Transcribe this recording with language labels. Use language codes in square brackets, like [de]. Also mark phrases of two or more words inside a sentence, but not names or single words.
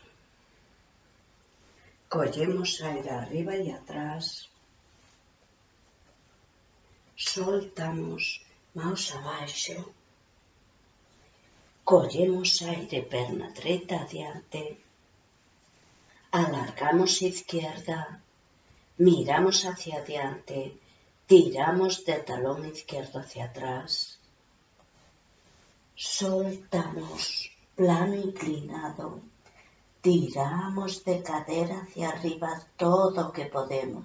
[gl] collemos aire arriba e atrás, soltamos, maos abaixo, collemos aire, perna dereita adiante, [es] alargamos izquierda, miramos hacia adiante, tiramos de talón izquierdo hacia atrás, soltamos, plano inclinado, tiramos de cadera hacia arriba [gl] todo o que podemos.